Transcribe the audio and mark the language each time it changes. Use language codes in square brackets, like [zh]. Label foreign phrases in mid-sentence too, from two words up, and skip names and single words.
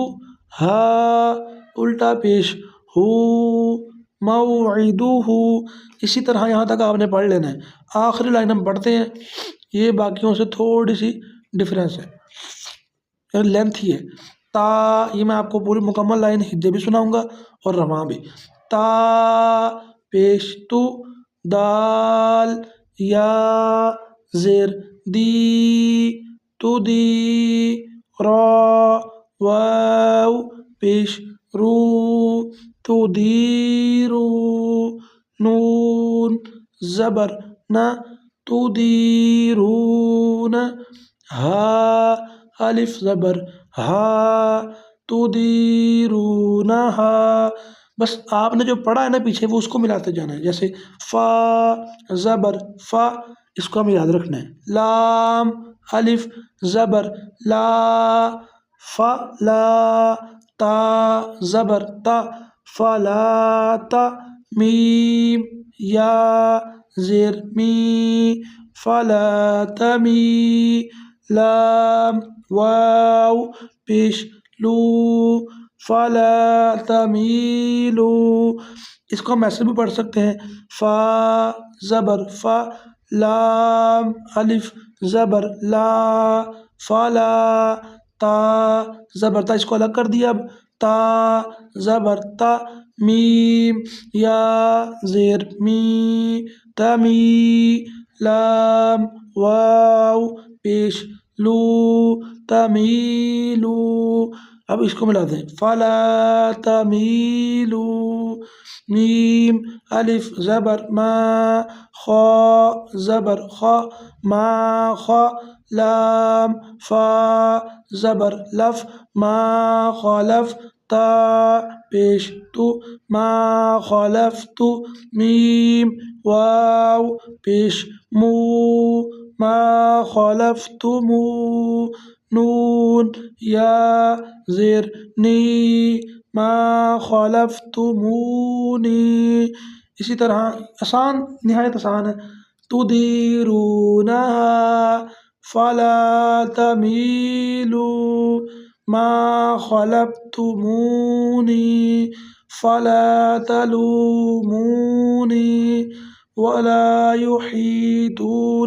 [ur] ہا الٹا پیش ہو، موعدو ہو. اسی طرح یہاں تک آپ نے پڑھ لینا ہے. آخری لائن ہم پڑھتے ہیں، یہ باقیوں سے تھوڑی سی ڈفرینس ہے، لینتھ ہی ہے. تا، یہ میں آپ کو پوری مکمل لائن ہجے بھی سناؤں گا اور رواں بھی. تا پیش تو، دال، یا زیر دی، تو دی. را، واو پیش رو، تو دی رو. نون زبر نہ، تو دی رون. ہا الف زبر ہا، تو دی رونہا. بس آپ نے جو پڑھا ہے نا پیچھے وہ اس کو ملاتے جانا ہے. جیسے فا زبر فا، اس کو ہمیں یاد رکھنا ہے. لام الف زبر لا، فا لا. تا زبر تا، فلا تا. میم یا زیر می، فلا تمی. لام واو پیش لو، [ar] فلا تمیلو. [ur] اس کو ہم ایسے بھی پڑھ سکتے ہیں، فا زبر فا، لام الف زبر لا، فلا. تا زبر تا، اس کو الگ کر دیا. اب تا زبر تا. میم یا زیر می، تمی. لام واو پیش لو، تمیلو. اب اس کو ملا دیں، [ar] فلا تمیلو. [ur] میم الف زبر ما، خا زبر خا، ما خا. لام فا زبر لف، [ar] ما خالف. [ur] تا پیش تو، [ar] ما خالفت. [ur] میم واو پیش مو، [ar] ما خالفتمو. [ur] نون یا زیر نی، [ar] ما خالفتمونی. [ur] اسی طرح آسان، نہایت آسان ہے. [ar] تدیرونہا فلا تمیلو، ما خلفتمونی فلا تلومونی ولا یحیطون.